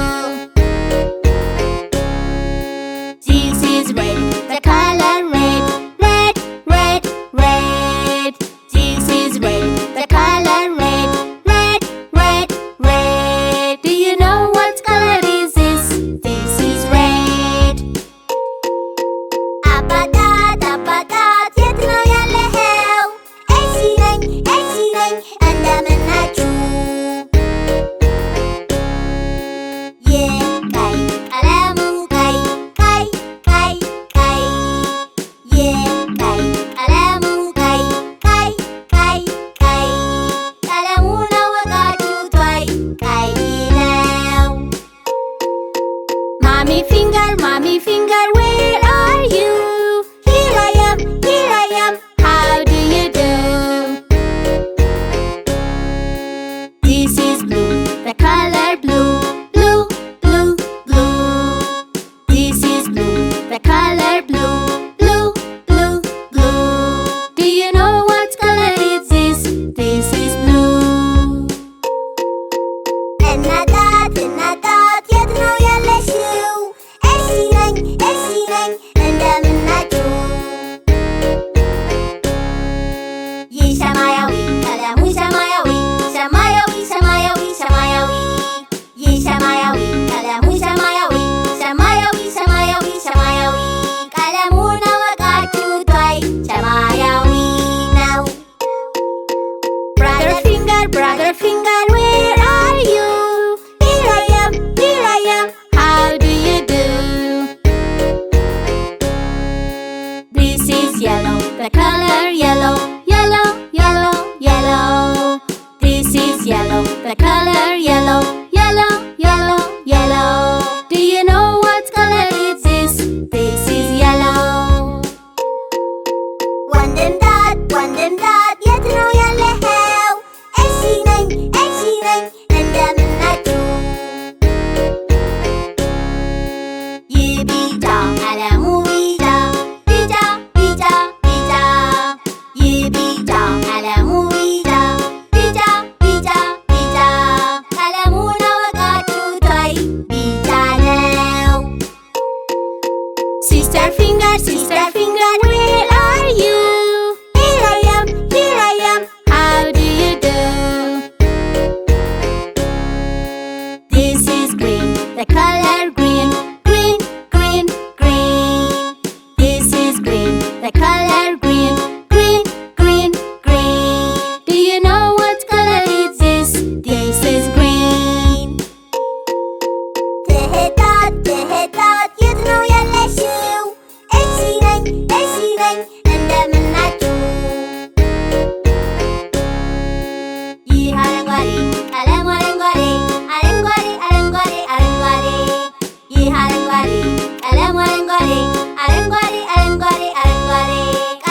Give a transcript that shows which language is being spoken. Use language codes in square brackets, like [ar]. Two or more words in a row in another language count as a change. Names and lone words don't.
[en] This is red, the color red, red, red, red. This is red, the color red, red, red, red. Do you know what color is this? This is red. [am] አባታት የት ነው ያለኸው? እዚህ ነኝ እንደምን ናችሁ? የቀይ ቀለሙ ቀይ ቀይ ቀይ ቀይ የቀይ ቀለሙ ቀይ ቀይ ቀይ ቀይ ቀለሙን አወቃችሁት ወይ? ቀይ ነው። [en] Mommy finger, where are you? Here I am, how do you do? This is blue, the color blue, blue, blue, blue. This is blue, the color blue, blue, blue, blue. Do you know what color is this? This is blue. [am] እናት የት ነው ያለሽው? እዚህ ነኝ እንደምን ናችሁ? ይህ ሰማያዊ ቀለሙ ሰማያዊ ይህ ሰማያዊ ቀለሙ ሰማያዊ ቀለሙን አወቃችሁት ወይ? ሰማያዊ ነው። [en] Brother finger, where are you? Here I am, how do you do? This is yellow, the color yellow, yellow, yellow, yellow. This is yellow, the color yellow, yellow, yellow, yellow. Do you know what color is this? This is yellow. [am] ወንድምዳት የት ነው ያለኸው? እዚህ ነኝ እንደምን ናችሁ? ይህ ቢጫ ቀለሙ ቢጫ ይህ ቢጫ ቀለሙ ቢጫ ቀለሙን አወቃችሁት ወይ? ቢጫ ነው። [en] Sister finger, where are you? Here I am, how do you do? This is green, the color green, green, green, green. This is green, the color green, green, green, green. Do you know what color is this? This is green. [am] ትህታት የት ነው ያለሽው? እዚህ ነኝ እንደምን ናችሁ? ይህ አረንጓዴ ቀለሙ አረንጓዴ ይህ አረንጓዴ ቀለሙ አረንጓዴ